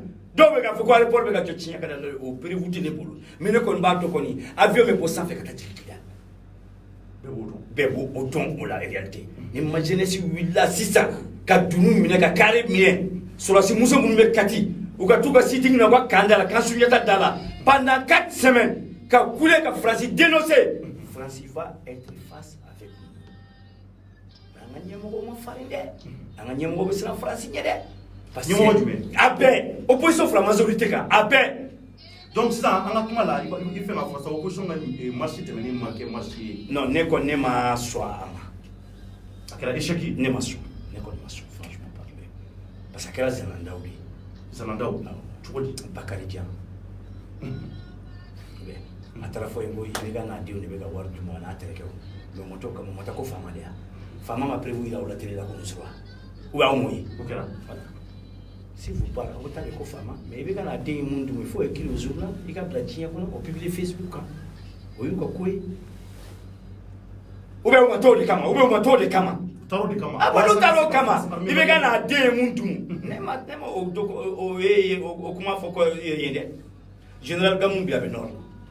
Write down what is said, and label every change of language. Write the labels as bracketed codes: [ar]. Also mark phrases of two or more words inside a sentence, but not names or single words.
[bm] dɔw bɛ k'a fɔ ko aéroport bɛ ka jɔ tiɲɛ ka da o prévu tɛ ne bolo mais ne kɔni b'a dɔn kɔni avion bɛ bɔ sanfɛ ka taa jigin Kidali bɛɛ b'o dɔn o la réalité ni ma jeunesse wulila sisan ka dunu minɛ ka carré minɛ sɔrɔsi muso minnu bɛ kati u ka t'u ka sitting na u ka kan da la kan Sunjata da la [fr] pendant 4 semaines [bm] ka kule ka faransi dénoncer faransi [fr] va être face avec nous [bm] an ka ɲɛmɔgɔw ma farin dɛ an ka ɲɛmɔgɔw bɛ siran faransi ɲɛ dɛ [fr] parce que [bm] a bɛɛ opposition fila majorité kan a bɛɛ donc sisan an ka kuma la i fɛ ka fɔ sa opposition ka marche tɛmɛnen ma kɛ marche ye non ne kɔni ne ma sɔn a ma a kɛra échec ye ne ma sɔn ne kɔni ma sɔn [fr] franchement parler parce que [bm] a kɛra zanandaw de ye zanandaw cogo di Bakari Dian a taara fɔ yen ko i ka n'a denw de bɛ ka wari d'u ma n'a terikɛw mais o ma to kama o ma taa ko faama de ya faama ma prévu yira o la télé la ko nin sɔrɔ [fr] ou bien [bm] aw m'o ye o kɛra [fr] si vous parlez [bm] aw ta de ko faama mais i bɛ ka n'a den ye mun dun [fr] il faut écrire au journal [bm] i ka bila diɲɛ kɔnɔ o publier Facebook kan o y'u ka ko ye [fr] ou bien [bm] u ma t'o de kama [fr] ou bien [bm] u ma t'o de kama taro de kama a bolo taro kama i bɛ ka n'a den ye mun dun ne ma o ye o kuma fɔ ko ye dɛ général Gamou bi a bɛ nord